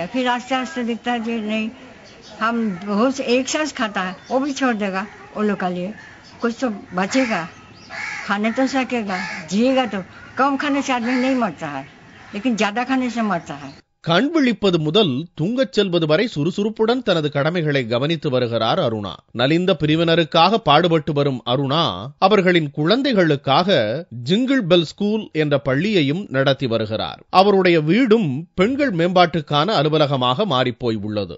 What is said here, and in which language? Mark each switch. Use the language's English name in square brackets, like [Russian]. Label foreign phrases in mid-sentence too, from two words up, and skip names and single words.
[Hindi] फिर आस्ते आस्ते दिखता है जी नहीं, हम बहुत एक साथ खाता है, वो भी छोड़ देगा, वो लोग के लिए कुछ तो बचेगा, खाने तो सकेगा, जिएगा तो। कम खाने से आदमी नहीं मरता है, लेकिन ज्यादा खाने से मरता है. [Tamil] கண் விழிப்பது முதல் தூங்கச் செல்வது வரை சுறுசுறுப்புடன் தனது கடமைகளை கவனித்து வருகிறார் அருணா. நலிந்த பிரிவினருக்காக பாடுபட்டு வரும் அருணா அவர்களின் குழந்தைகளுக்காக ஜிங்கிள் பெல் ஸ்கூல் என்ற பள்ளியையும் நடத்தி வருகிறார். அவருடைய வீடும் பெண்கள் மேம்பாட்டுக்கான அலுவலகமாக மாறிப்போய் உள்ளது.